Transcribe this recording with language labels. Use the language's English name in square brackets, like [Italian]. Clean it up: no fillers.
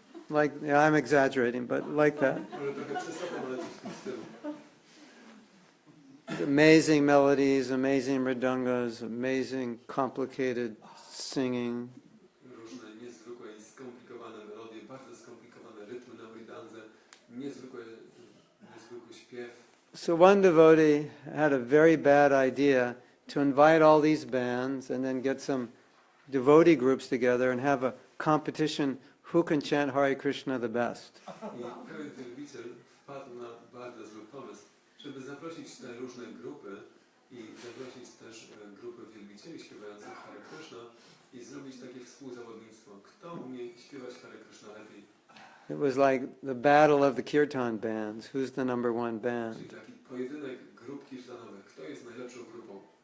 [English] Like, yeah, I'm exaggerating, but like that. [Polish] Może trochę przesadzam, ale coś w tym stylu. [English] Amazing melodies, amazing mridungas, amazing complicated singing. [Polish] Różne niezwykłe i skomplikowane melodie, bardzo skomplikowane rytmy na mridandze, niezwykły śpiew. [English] So one devotee had a very bad idea to invite all these bands and then get some devotee groups together and have a competition who can chant Hare Krishna the best. [Polish] I pewien wielbiciel wpadł na bardzo zły pomysł, żeby zaprosić te różne grupy i zaprosić też grupy wielbicieli śpiewających Hare Krishna i zrobić takie współzawodnictwo. Kto umie śpiewać Hare Krishna lepiej? [English] It was like the battle of the kirtan bands. Who's the number one band? [Polish] Czyli taki pojedynek grup kirtanowych. Kto jest najlepszą grupą?